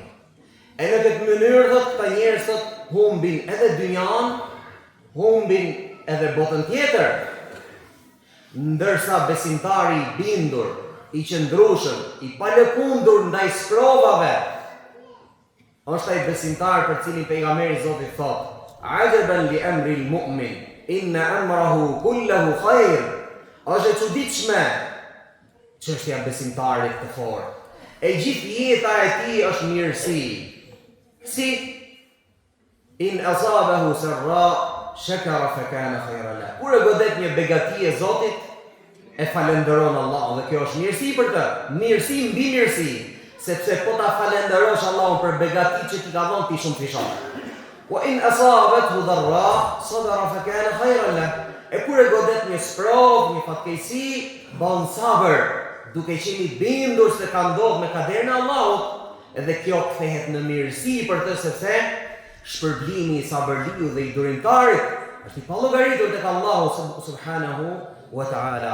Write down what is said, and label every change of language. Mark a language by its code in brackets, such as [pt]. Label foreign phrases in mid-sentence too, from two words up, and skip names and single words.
[sq] E në këtë mënyrë thotë këta njerëz thotë humbin edhe dynjan, humbin edhe botën tjetër. Ndërsa besimtari i bindur, i qëndrueshëm, i palëkundur ndaj sprovave, është ai besimtar për cilin pejgamberi i Zotit thotë: [ar] عجبا لأمر المؤمن، إن أمره كله خير. [sq] Është e çuditshme çështja besimtarit të fortë. E gjithë jeta e tij është mirësi. [ar] Si إن أصابته سراء شكر فكان خيرا له. [sq] Kur e godet një begati e Zotit, e falenderon Allahun dhe kjo është mirësi për të. Mirësi mbi mirësi, sepse po ta falenderosh Allahun për begatitë që ti ka dhënë ti shumë fishon. [ar] وإن أصابته ضراء صبر فكان خيرا له. [sq] E kur e godet një sprov, një fatkeqësi, bën sabër, duke qenë i bindur se ka ndodhur me kaderin e Allahut, edhe kjo kthehet në mirësi për të, sepse shpërblimi i sabërliu dhe i durimtarit është i pallogaritur tek Allahu [ar] سبحانه وتعالى.